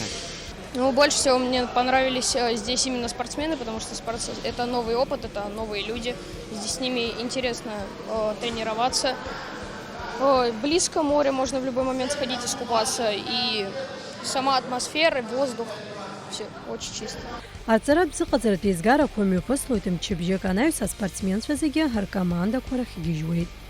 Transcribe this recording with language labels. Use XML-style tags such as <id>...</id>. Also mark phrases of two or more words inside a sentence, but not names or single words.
<ru>Ну, больше всего мне понравились здесь именно спортсмены, потому что это новый опыт, это новые люди. Здесь с ними интересно тренироваться. Близко море, можно в любой момент сходить искупаться. И сама атмосфера, воздух, все очень чисто.</ru> <ab>Аҵаратә зыҟаҵаратәы еизгарақәа мҩаԥыслоит мчыбжьык, анаҩс аспортсменцәа зегьы ркомандақәа рахь игьежьуеит.</ab>